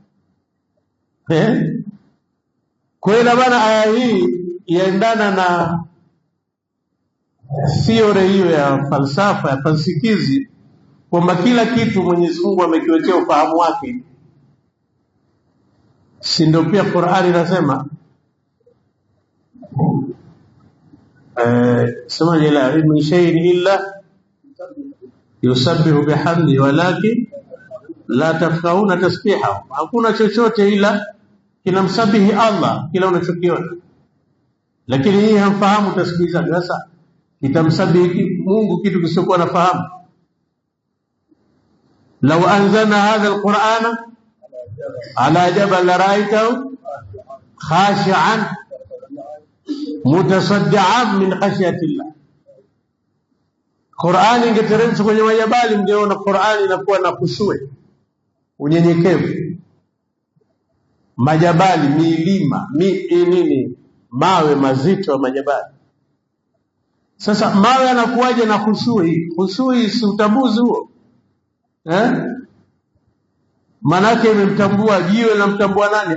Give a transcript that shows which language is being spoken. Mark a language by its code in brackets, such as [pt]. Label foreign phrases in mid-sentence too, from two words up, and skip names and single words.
[sw] Kwa hiyo bana, aya hii yaendana na theory hiyo ya falsafa ya falsikizi, kwamba kila kitu Mwenyezi Mungu amekiwekea ufahamu wake. Si ndio pia Qur'ani inasema sema [ar] لا من شيء إلا يسبح بحمده ولكن لا تفقهون تسبيحه, [sw] hakuna chochote ila kinamsabihi Allah kila unachokiona, lakini hii hamfahamu tasbihi zake. Sasa kitamsabihi Mungu kitu kisiokuwa nafahamu. [ar] لو أنزلنا هذا القرآن على جبل رأيته خاشعا متصدعا من خشية الله. [sw] Qur'ani ingeteremshwa kwenye majabali, mngeona Qur'ani inakuwa na khushu', unyenyekevu. Majabali, milima, mawe mazito ya majabali. Sasa mawe yanakuwaje na khushu'? Khushu' si utambuzi huo, manake imemtambua jiwe na mtambua nani?